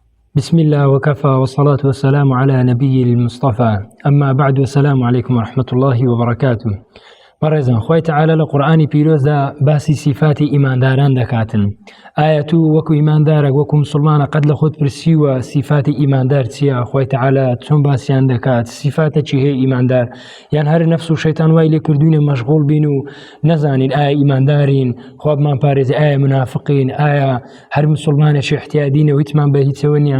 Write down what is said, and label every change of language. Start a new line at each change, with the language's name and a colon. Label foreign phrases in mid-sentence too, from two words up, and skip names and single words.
Arabic: بسم الله وكفى والصلاة والسلام على نبي المصطفى أما بعد والسلام عليكم ورحمة الله وبركاته.
Central Kurdish: بەڕێزان خوای تعالە لە قورئانی پیرۆزدا باسی صفاتی ئیمانداران دەکاتن. ئایا تو وەکو ئیماندارێک وەکو مسلمانە قەت لە خۆت پرسیوە صفاتی ئیماندار چییە؟ خوای تعالە چۆن باسییان دەکات؟ صفاتە چی هەیە ئیماندار؟ یان هەر نەفس و شەیتان وای لێ کردوینە مەشغوڵ بین و نەزانین ئایا ئیماندارین، خوا بمان پارێزێ، ئایا منافقین، ئایا هەر مسلمانێکی احتیادینە و هیچمان بە هیچەوە نییە؟